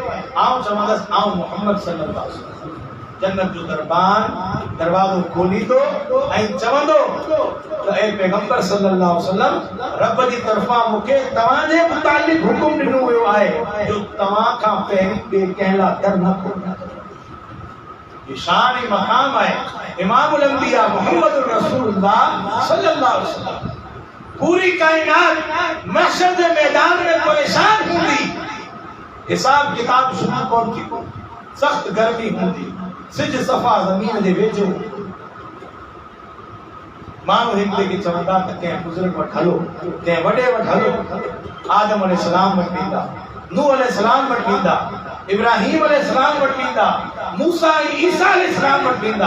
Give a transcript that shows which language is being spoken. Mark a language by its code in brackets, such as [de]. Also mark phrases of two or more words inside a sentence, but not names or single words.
[sd] आउं चवंदसि आउं मोहम्मद [ar] صلى الله عليه وسلم. [sd] जन्नत जो दरबान दरवाज़ो खोलींदो ऐं चवंदो त ए पैगंबर [ar] صلى الله عليه وسلم [sd] रब जी तरफ़ां मूंखे तव्हांजे मुतालिक़ हुकुम ॾिनो वियो आहे जो तव्हां खां पहिरीं ॿिए कंहिं लाइ दर न खोलियो। ये शान ऐं मक़ाम आहे [ar] إمام الأنبياء [sd] मोहम्मद [ar] رسول الله صلى الله عليه وسلم. [sd] पूरी कायनात महशर के मैदान में परेशान होंदी, हिसाब किताब शुरू कोन थी, सख्त गर्मी होंदी, सिज सफ़ा ज़मीन जे वेझो। माण्हू हिक ॿिए खे चवंदा त कंहिं बुज़ुर्ग वटि हलो, कंहिं वॾे वटि हलो। आदम अलैहिस्सलाम वटि वेंदा, नूह अलैहिस्सलाम वटि वेंदा, इब्राहीम अलैहिस्सलाम वटि वेंदा, मूसा ऐं ईसा अलैहिस्सलाम वटि वेंदा।